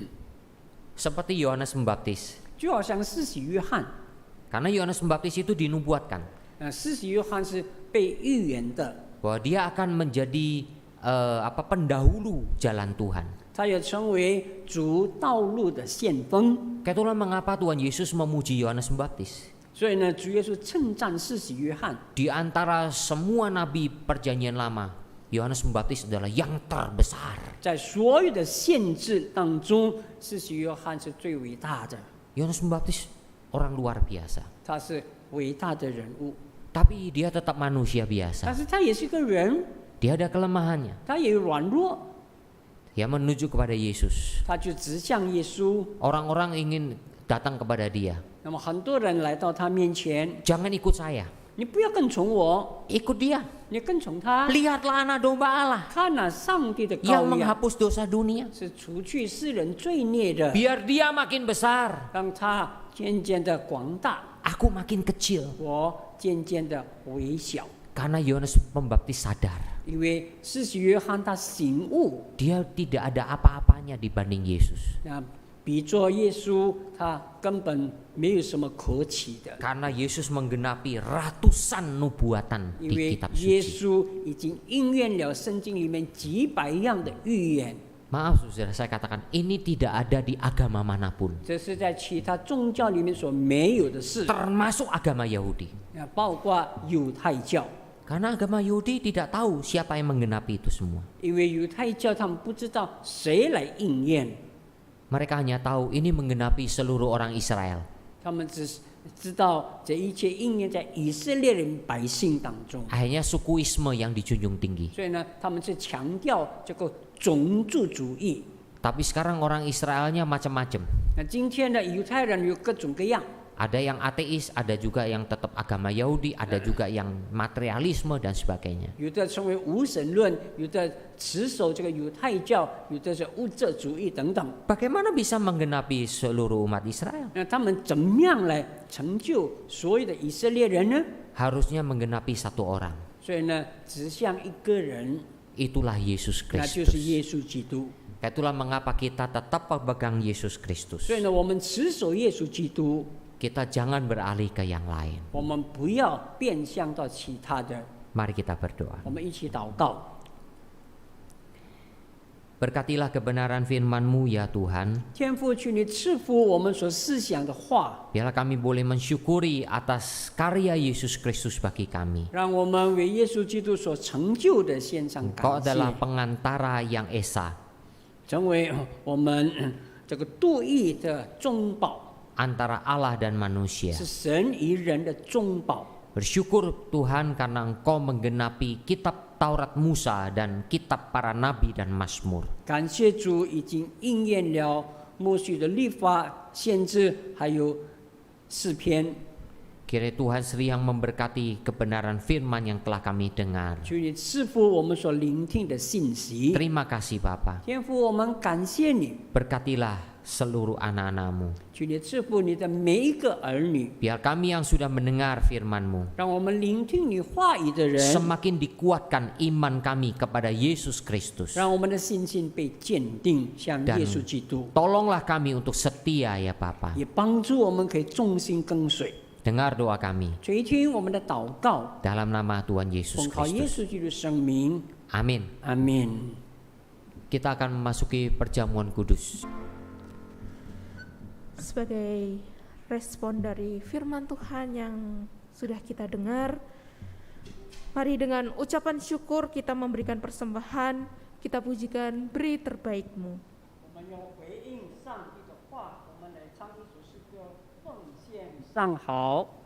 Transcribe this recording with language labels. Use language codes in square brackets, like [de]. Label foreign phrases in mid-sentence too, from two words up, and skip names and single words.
[id] Seperti Yohanes Pembaptis. [zh] 就好像施洗约翰， [id] Karena Yohanes Pembaptis itu dinubuatkan [zh] 施洗约翰是被预言的， [id] bahwa dia akan menjadi pendahulu jalan Tuhan. [zh] 他也成为主道路的先锋。 [id] Itulah mengapa Tuhan Yesus memuji Yohanes Pembaptis. [zh] 所以呢，主耶稣称赞施洗约翰。 [id] Di antara semua nabi perjanjian lama, Yohanes Pembaptis adalah yang terbesar. [zh] 在所有的限制当中，施洗约翰是最伟大的， [id] Yohanes Pembaptis orang luar biasa. [zh] 他是伟大的人物， [id] Tapi dia tetap manusia [zh] 但 [id] biasa. [zh] 是他也是一个人， [id] Dia ada kelemahannya. [zh] 他也有软弱， [id] Dia menuju kepada Yesus. [zh] 他就直向耶稣。 [id] Orang-orang ingin datang kepada dia. [zh] 那么很多人来到他面前， [id] Jangan ikut saya, [zh] 你不要跟从我， [id] ikut dia. [zh] 你跟从他。 [id] Lihatlah anak domba Allah [zh] 看哪，上帝的 [id] yang [zh] 羔羊 [id] menghapus dosa dunia. [zh] 是除去世人罪孽的， [id] Biar dia makin besar, [zh] 让他渐渐的广大， [id] aku makin kecil. [zh] 我渐渐的微小。 [id] Karena Yohanes Pembaptis sadar, [zh] 因为施洗约翰他醒悟， [id] dia tidak ada apa-apanya dibanding Yesus. [zh] 那比作耶稣，他根本没有什么可取的， [id] Karena Yesus menggenapi ratusan nubuatan [zh] 因 [id] di [zh] 为 [id] kitab [zh] 耶 [id] suci. [zh] 稣已经应验了圣经里面几百样的预言。 [id] Maaf saudara, saya katakan ini tidak ada di agama manapun, [zh] 这是在其他宗教里面所没有的事， [id] termasuk agama Yahudi. [zh] 包括犹太教。 [id] Karena agama Yahudi tidak tahu siapa yang menggenapi itu semua. [zh] 因为犹太教他们不知道谁来应验， [id] Mereka hanya tahu ini menggenapi seluruh orang Israel. [zh] 他们只知道这一切应验在以色列人百姓当中。 [id] Akhirnya sukuisme yang dijunjung tinggi. [zh] 所以呢，他们是强调这个种族主义。 [id] Tapi sekarang orang Israelnya macam-macam. [zh] 那今天的犹太人有各种各样， [id] Ada yang ateis, ada juga yang tetap agama Yahudi, ada juga yang materialisme dan sebagainya. [zh] 有的成为无神论，有的持守这个犹太教，有的是物质主义等等。 [id] Bagaimana bisa menggenapi seluruh umat Israel? [zh] 那他们怎么样来成就所有的以色列人呢？ [id] Harusnya menggenapi satu orang. [zh] 所以呢，指向一个人， [id] Itulah Yesus [zh] 那就是 [id] Kristus. [zh] 耶稣基督。 [id] Itulah mengapa kita tetap pegang Yesus Kristus. [zh] 所以呢，我们持守耶稣基督， [id] Kita jangan beralih ke yang lain. [zh] 我们不要变向到其他的。 [id] Mari kita berdoa. [zh] 我们一起祷告。 [id] Berkatilah kebenaran firman-Mu ya Tuhan. [zh] 天父，求你赐福我们所思想的话， [id] Biarlah kami boleh mensyukuri atas karya Yesus Kristus bagi kami. [zh] 让我们为耶稣基督所成就的献上 [id] Engkau [zh] 感 [id] adalah [zh] 谢， [id] pengantara yang esa [zh] 成为我们这个度义的中保， [id] antara Allah dan manusia. [zh] 是神与人的中保。 [id] Bersyukur Tuhan karena Engkau menggenapi kitab Taurat Musa dan kitab para nabi dan Mazmur. [zh] 感谢主已经应验了默许的律法、先知，还有诗篇。 [id] Kiranya Tuhan Seri yang memberkati kebenaran firman yang telah kami dengar. [zh] 求你赐福我们所聆听的信息。 [id] Terima kasih Bapa. [zh] 天父，我们感谢你， [id] Berkatilah seluruh anak-anak-Mu. [zh] 求你赐福你的每一个儿女， [id] Biar kami yang sudah mendengar firman-Mu [zh] 让我们聆听你话语的人， [id] semakin dikuatkan iman kami kepada Yesus Kristus. [zh] 让我们的信心被坚定，像 [id] Dan [zh] 耶稣基督， [id] tolonglah kami untuk setia ya Bapa. [zh] 也帮助我们可以忠心跟随。 [id] Dengar doa kami [zh] 垂听我们的祷告， [id] dalam nama Tuhan [zh] 奉 [id] Yesus [zh] 靠耶 [id] Kristus. [zh] 稣基督生命， [id] Amin. [zh] 阿门。 [id] Kita akan memasuki perjamuan kudus. Sebagai respon dari firman Tuhan yang sudah kita dengar, mari dengan ucapan syukur kita memberikan persembahan, kita pujikan beri terbaik-Mu. [zh] 我们用回应上帝的话，我们来唱一首诗歌，奉献上好。